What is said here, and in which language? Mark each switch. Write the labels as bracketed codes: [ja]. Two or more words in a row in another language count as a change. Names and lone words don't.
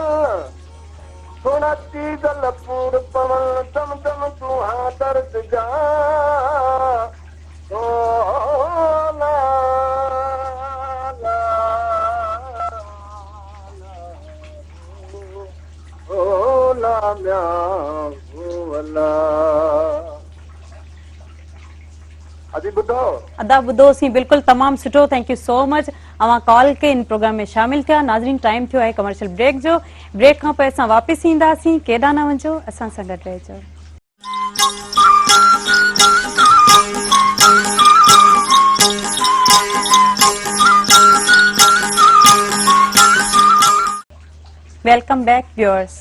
[sd] सुनती दलपूर पवन दम दम तुहा दर्द जा, ओ ला ला ओ ला म्या अदा ॿुधोसीं, बिल्कुलु तमामु सुठो, [en] Thank you so much. [sd] अवां कॉल के इन प्रोग्राम में शामिल थिया। नाज़रीन, टाइम थियो आहे [en] commercial break [sd] जो। ब्रेक खां पोइ असां वापसि ईंदासीं, केॾांहुं न वञो, असां सां गॾु रहिजो। [en] Welcome back viewers.